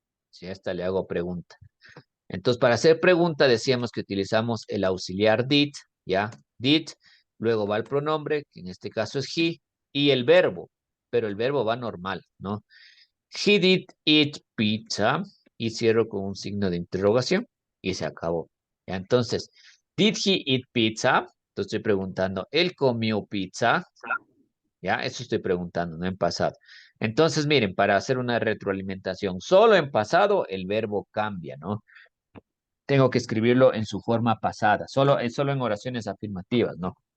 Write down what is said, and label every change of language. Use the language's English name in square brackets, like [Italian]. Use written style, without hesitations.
[Spanish] Si a esta le hago pregunta. Entonces, para hacer pregunta decíamos que utilizamos el auxiliar [English] did, [Spanish] ¿ya? [English] Did, [Spanish] luego va el pronombre, que en este caso es [English] he, [Spanish] y el verbo, pero el verbo va normal, ¿no? [English] He did eat pizza, [Spanish] y cierro con un signo de interrogación, y se acabó. ¿Ya? Entonces, [English] did he eat pizza? [Spanish] Entonces estoy preguntando, ¿él comió pizza? ¿Ya? Eso estoy preguntando, no en pasado. Entonces, miren, para hacer una retroalimentación, solo en pasado el verbo cambia, ¿no? Tengo que escribirlo en su forma pasada, solo en oraciones afirmativas, ¿no?